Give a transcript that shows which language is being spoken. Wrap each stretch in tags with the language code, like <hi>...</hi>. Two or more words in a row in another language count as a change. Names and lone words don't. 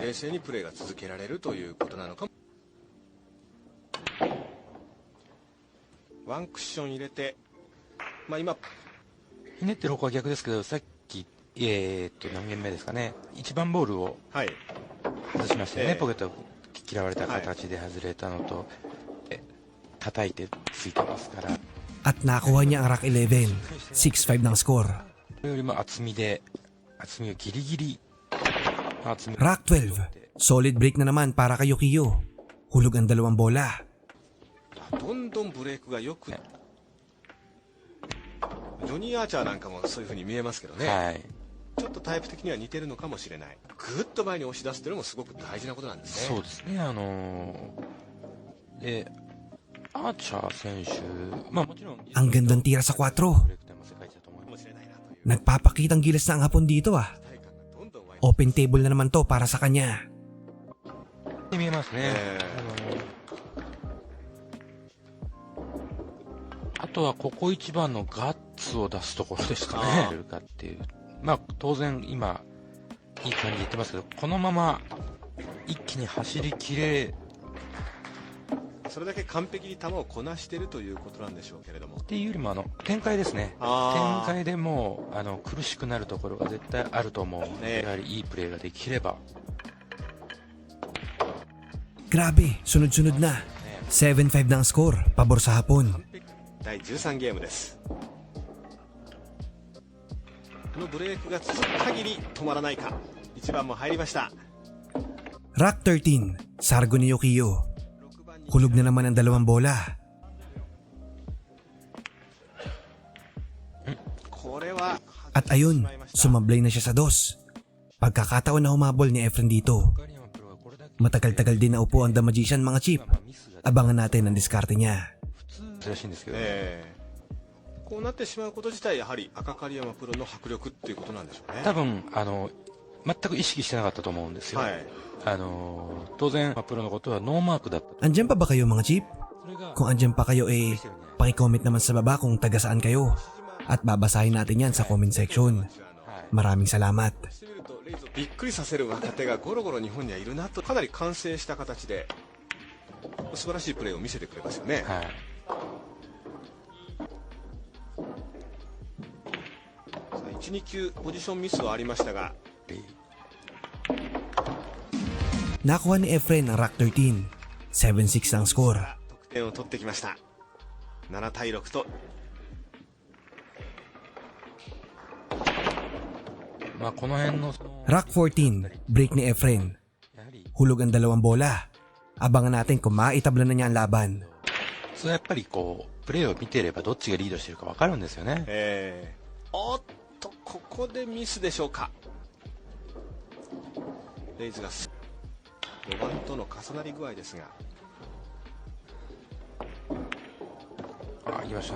<ja>冷静にプレーが続けられるということなのかも。ワンクッション入れて、まあ今ひねってる方向は逆ですけど、さっき何ゲーム目ですかね、1番ボールをはい外しましたよね。ええポケット嫌われた形で外れたのと、叩いてついてますから、</ja> <tl>At nakuha niya ang Rack 11. 6-5 ng score.</tl> <ja>それよりも厚みをギリギリ厚み</ja> <tl>Rack 12.</tl> <en>Solid break</en> <tl>na naman para kay Yukiyo. Hulog ang dalawang bola.</tl> <ja>どんどんブレイクがよく、ジョニー・アーチャーなんかもそういう風に見えますけどね、はい、ちょっとタイプ的には似てるのかもしれない。ぐっと前に押し出すというのもすごく大事なことなんですね。そうですね。でアーチャー選手、まあもちろん</ja> <tl>Ang gandang tira sa 4.</tl> <ja>ブレイクタイム世界一だと思います。</ja> <tl>Nagpapakitang gilas na ang hapon dito ah.</tl> <ja>体感がどんどん湧いて</ja> <en>Open table</en> <tl>na naman to para sa kanya.</tl> <ja>見えますね。あとはここ一番のガッツを出すところですかね。かっていう、まあ当然今いい感じで言ってますけど、このまま一気に走り切れそれだけ完璧に球をこなしているということなんでしょうけれども、っていうよりも展開ですね。あー展開でもう苦しくなるところが絶対あると思うので、やはりいいプレーができれば。</ja> <tl>Grabe, sunod-sunod na. 7-5 na ang score. Pabor sa hapon.</tl> <ja>第13ゲームです。このブレークが続く限り止まらないか。1番も入りました。</ja> <tl>Rack 13. Sargo ni Yukiyo. Hulog na naman ang dalawang bola.</tl> <ja>これは</ja> <tl>At ayun, sumablay na siya sa dos. Pagkakataon na humabol ni Efren dito. Matagal-tagal din na upo ang The Magician mga chip. Abangan natin ang diskarte niya.</tl> <ja>珍しいんですけど、こうなってしまうこと自体やはり赤狩山プロの迫力っていうことなんでしょうね。多分全く意識してなかったと思うんですよ。はい。当然プロのことはノーマークだった。</ja> <tl>Andyan pa ba kayo mga chip?</tl> <ja>それが</ja> <tl>Kung andyan pa kayo paki-comment naman sa baba kung taga saan kayo. At babasahin natin yan sa</tl> <en>comment section.</en> <tl>Maraming salamat.</tl> <ja>びっくりさせる若手がゴロゴロ日本にはいるなと、かなり完成した形で素晴らしいプレーを見せてくれますよね。はい。 1、2球ポジションミスはありましたが、</ja> <tl>Nakuha ni Efren ang Rack 13. 7-6 ang score.</tl> <ja>得点を取ってきました。7対6と。まあこの辺の</ja> <tl>Rack 14. Break ni Efren.</tl> <ja>やはり</ja> <tl>Hulog ang dalawang bola. Abangan natin kung maitabla na niya ang laban.</tl> <ja>それはやっぱりこうプレーを見ていればどっちがリードしてるか分かるんですよね。おっとここでミスでしょうか。レイズが5番との重なり具合ですが、あ、言いましたね。</ja>